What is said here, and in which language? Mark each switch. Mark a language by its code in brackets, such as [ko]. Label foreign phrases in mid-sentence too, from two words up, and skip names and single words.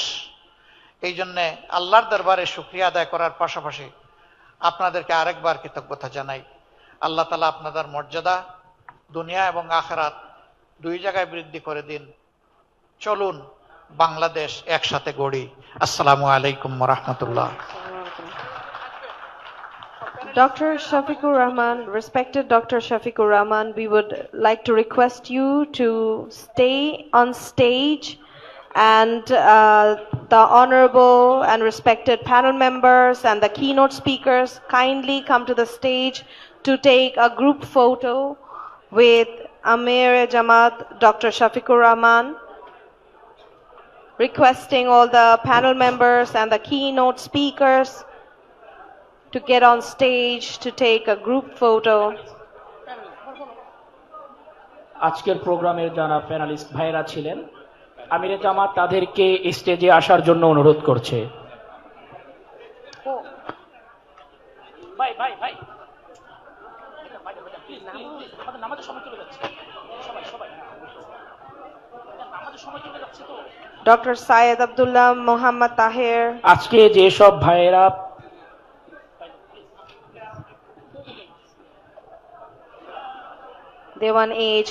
[bn] এই জন্যে আল্লাহর দরবারে শুকরিয়া আদায় করার পাশাপাশি আপনাদেরকে আরেকবার কৃতজ্ঞতা জানাই। আল্লাহ তাআলা আপনাদের মর্যাদা দুনিয়া এবং আখিরাত দুই জায়গায় বৃদ্ধি করে দিন। চলুন বাংলাদেশ একসাথে গড়ি। [ar] السلام عليكم ورحمة الله. [en] Dr. Shafiqur Rahman, respected Dr. Shafiqur Rahman, we would like to request you to stay on stage, and the honorable and respected panel members and the keynote speakers kindly come to the stage to take a group photo with Amir Jamaat Dr. Shafiqur Rahman. Requesting all the panel members and the keynote speakers to get on stage to take a group photo. [bn] আজকের প্রোগ্রামের যারা প্যানেলিস্ট ভাইরা ছিলেন, আমিরে জামাত তাদেরকে স্টেজে আসার জন্য অনুরোধ করছে। ভাই ভাই ভাই, আমাদের নামাজের সময় চলে যাচ্ছে, সবাই সবাই নামাজের সময় চলে যাচ্ছে তো। [en] Dr. Syed Abdullah Muhammad Tahir. [bn] আজকে যেসব ভাইয়েরা Dewan A.H.